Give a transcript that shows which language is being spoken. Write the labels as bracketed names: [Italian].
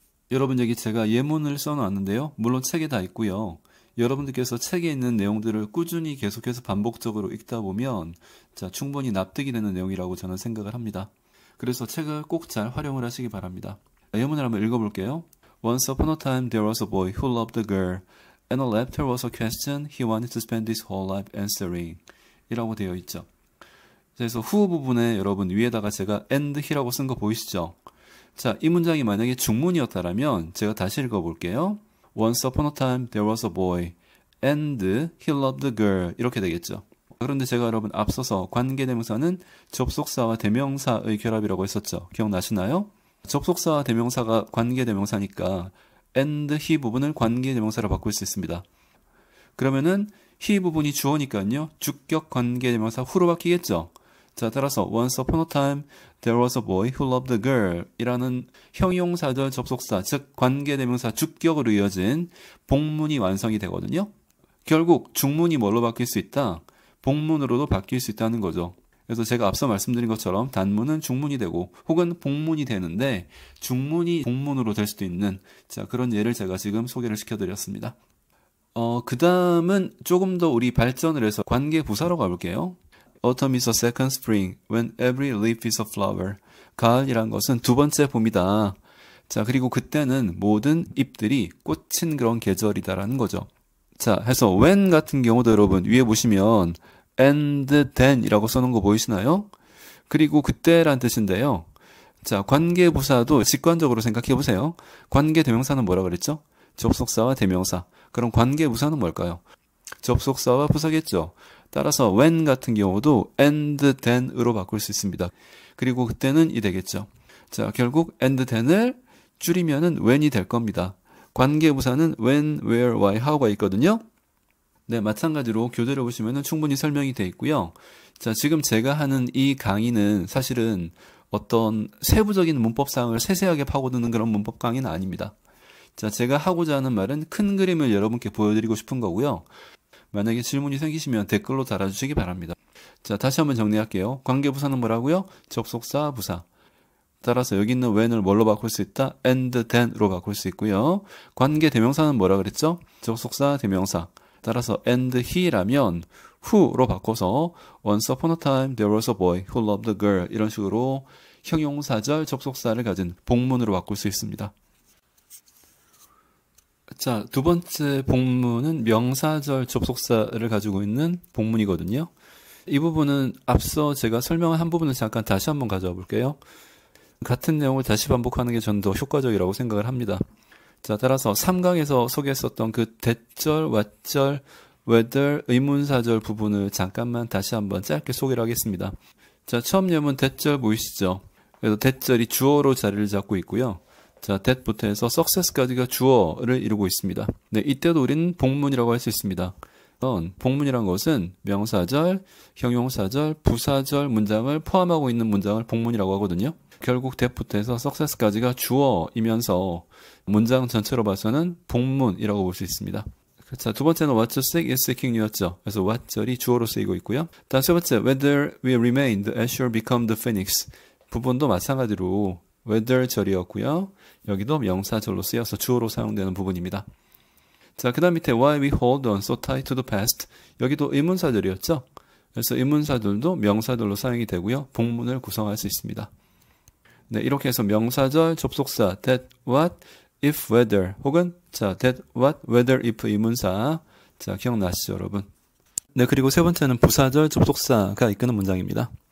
[Korean] 여러분 여기 제가 예문을 써놓았는데요. 물론 책에 다 있고요. 여러분들께서 책에 있는 내용들을 꾸준히 계속해서 반복적으로 읽다 보면 충분히 납득이 되는 내용이라고 저는 생각을 합니다. 그래서 책을 꼭 잘 활용을 하시기 바랍니다. 예문을 한번 읽어볼게요. [English] Once upon a time there was a boy who loved a girl. And left her was a question he wanted to spend his whole life answering. [Korean] 이라고 되어 있죠. 그래서 후 부분에 여러분 위에다가 제가 and he라고 쓴 거 보이시죠? 자, 이 문장이 만약에 중문이었다면 제가 다시 읽어볼게요. [English] Once upon a time there was a boy and he loved a girl. [Korean] 이렇게 되겠죠. 그런데 제가 여러분 앞서서 관계대명사는 접속사와 대명사의 결합이라고 했었죠. 기억나시나요? 접속사와 대명사가 관계대명사니까 and he 부분을 관계대명사로 바꿀 수 있습니다. 그러면은 he 부분이 주어니까요. 주격 관계대명사 후로 바뀌겠죠. [English] 자, 따라서 once upon a time there was a boy who loved a girl [Korean] 이라는 형용사절 접속사, 즉 관계대명사 주격으로 이어진 복문이 완성이 되거든요. 결국 중문이 뭘로 바뀔 수 있다? 복문으로도 바뀔 수 있다는 거죠. 그래서 제가 앞서 말씀드린 것처럼 단문은 중문이 되고 혹은 복문이 되는데 중문이 복문으로 될 수도 있는 그런 예를 제가 지금 소개를 시켜드렸습니다. 그 다음은 조금 더 우리 발전을 해서 관계부사로 가볼게요. [English] Autumn is a second spring when every leaf is a flower. [Korean] 가을이란 것은 두 번째 봄이다. 자, 그리고 그때는 모든 잎들이 꽂힌 그런 계절이다라는 거죠. 자, 해서 when 같은 경우도 여러분 위에 보시면 and then 이라고 써놓은 거 보이시나요? 그리고 그때란 뜻인데요. 자, 관계부사도 직관적으로 생각해 보세요. 관계대명사는 뭐라 그랬죠? 접속사와 대명사. 그럼 관계부사는 뭘까요? 접속사와 부사겠죠. 따라서 when 같은 경우도 and then으로 바꿀 수 있습니다. 그리고 그때는 이 되겠죠. 자, 결국 and then을 줄이면은 when이 될 겁니다. 관계부사는 when, where, why, how가 있거든요. 네, 마찬가지로 교재를 보시면 충분히 설명이 되어 있고요. 자, 지금 제가 하는 이 강의는 사실은 어떤 세부적인 문법사항을 세세하게 파고드는 그런 문법 강의는 아닙니다. 자, 제가 하고자 하는 말은 큰 그림을 여러분께 보여드리고 싶은 거고요. 만약에 질문이 생기시면 댓글로 달아주시기 바랍니다. 자, 다시 한번 정리할게요. 관계부사는 뭐라고요? 접속사, 부사. 따라서 여기 있는 when을 뭘로 바꿀 수 있다? and then으로 바꿀 수 있고요. 관계대명사는 뭐라 그랬죠? 접속사, 대명사. 따라서 and he라면 who로 바꿔서 [English] once upon a time there was a boy who loved a girl [Korean] 이런 식으로 형용사절 접속사를 가진 복문으로 바꿀 수 있습니다. 자, 두 번째 복문은 명사절 접속사를 가지고 있는 복문이거든요. 이 부분은 앞서 제가 설명한 한 부분을 잠깐 다시 한번 가져와 볼게요. 같은 내용을 다시 반복하는 게 저는 더 효과적이라고 생각을 합니다. 자, 따라서 3강에서 소개했었던 그 대절, 왓절, whether 의문사절 부분을 잠깐만 다시 한번 짧게 소개를 하겠습니다. 자, 처음 예문 대절 보이시죠? 그래서 대절이 주어로 자리를 잡고 있고요. 자, that부터 해서 success까지가 주어를 이루고 있습니다. 네, 이때도 우리는 복문이라고 할 수 있습니다. 복문이란 것은 명사절, 형용사절, 부사절 문장을 포함하고 있는 문장을 복문이라고 하거든요. 결국 that부터 해서 success까지가 주어이면서 문장 전체로 봐서는 복문이라고 볼 수 있습니다. [English] 자, 두 번째는 what you seek is seeking you였죠. [Korean] 그래서 what절이 주어로 쓰이고 있고요. [English] 다음 세 번째, whether we remain, the azure become the phoenix. [Korean] 부분도 마찬가지로 whether 절이었고요. 여기도 명사절로 쓰여서 주어로 사용되는 부분입니다. [English] 자, 그 다음 밑에 why we hold on so tight to the past. [Korean] 여기도 의문사절이었죠. 그래서 의문사절도 명사절로 사용이 되고요. 복문을 구성할 수 있습니다. 네, 이렇게 해서 명사절, 접속사 that, what, if, whether 혹은 자, that, what, whether, if 의문사. 자, 기억나시죠, 여러분? 네, 그리고 세 번째는 부사절, 접속사가 이끄는 문장입니다.